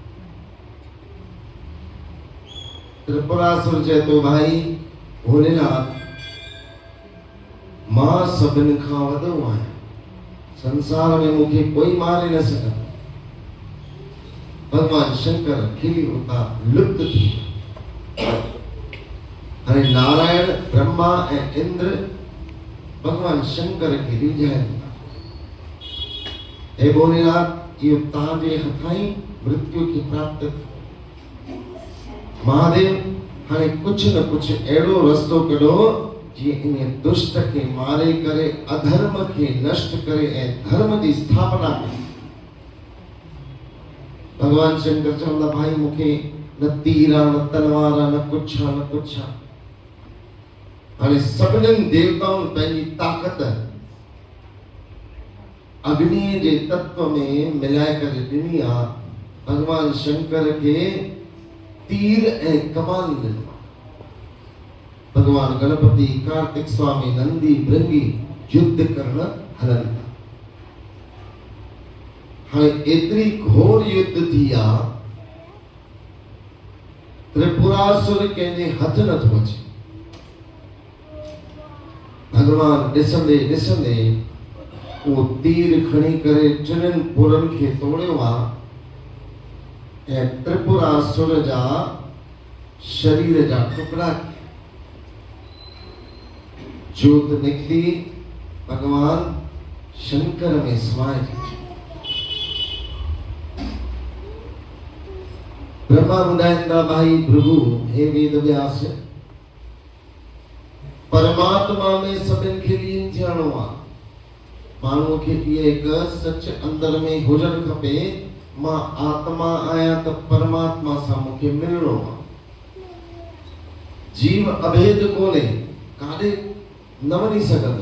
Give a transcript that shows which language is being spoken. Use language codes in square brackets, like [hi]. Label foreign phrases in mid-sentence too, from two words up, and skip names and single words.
[sd] त्रिपुरासुर चए थो भाई भोलेनाथ मां सभिनि खां वॾो आहियां संसार में मूंखे कोई मारे न सघंदो। भगवान शंकर खिली उतां लुप्त थी। हाणे नारायण ब्रह्मा ऐं इंद्र भगवान शंकर खे रिझाइनि। हे भोलेनाथ इहो तव्हांजे हथां ई मृत्यु खे प्राप्त थियो। महादेव हाणे कुझु न कुझु अहिड़ो रस्तो कढो जीअं इन दुष्ट खे मारे करे अधर्म खे नष्ट करे ऐं धर्म जी स्थापना करे। भगवान शंकर चवंदा भाई मूंखे न तीर आहे न तलवार आहे न कुझु आहे न कुझु आहे। हाणे सभिनीनि देवताउनि पंहिंजी ताक़त अग्नि जे तत्व में मिलाए करे ॾिनी आहे। भगवान शंकर खे तीर ऐं कमान ॾिनो। भगवान गणपति कार्तिक स्वामी नंदी भृंगी युद्ध करण हलनि था। हाणे एतिरी घोर युद्ध थी आहे त्रिपुरासुर कंहिंजे हथ नथो अचे। भगवान ॾिसंदे ॾिसंदे उहो तीर खणी करे 3 पुरनि खे तोड़ियो आहे ऐं त्रिपुरासुर जा शरीर जा टुकड़ा जोत निकती भगवान शंकर में समाए। ब्रह्मा ॿुधाइनि था भाई भृगु हे वेद व्यास परमात्मा में सभिनि खे लीन थियणो आहे। माण्हूअ खे इहे हिकु सच अंदर में हुजणु खपे मां आत्मा आहियां त परमात्मा सां मूंखे मिलणो आहे। जीव अभेद कोन्हे काॾे न वञी सघंदो।